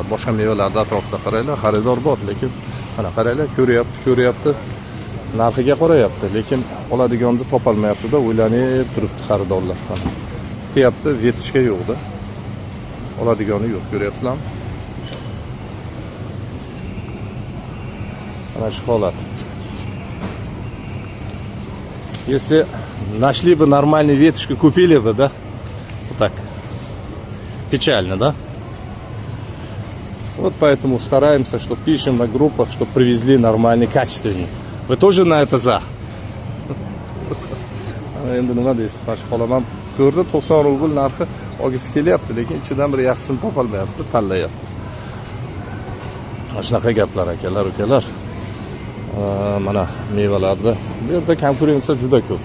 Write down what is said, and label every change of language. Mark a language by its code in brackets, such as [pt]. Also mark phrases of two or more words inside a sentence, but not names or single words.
[uz] Boshqa mevalarda atrofda qaranglar, xaridor bor, lekin mana qaranglar, ko'ryapti. Narxiga qarayapti, lekin oladiganda topolmayapti-da, o'ylanib turibdi xaridorlar. Kutyapti, yetishga yo'q-da. Oladigani yo'q, ko'ryapsizlarmi? Mana shu holat. [ru] Если нашли бы нормальную веточку, купили бы, да? Вот так. Печально, да? Вот поэтому стараемся, что пишем на группах, что привезли нормальный, качественный. Вы тоже на это за? [uz] Endi nima deysiz? Mana shu xolamam ko'rdi, 90 rubl narxi olgisi kelyapti, lekin ichidan bir yaxshisini topolmayapti, tanlayapti. Mana shunaqa gaplar, akalar, ukalar. Mana mevalarda bu yerda konkurensiya juda ko'p.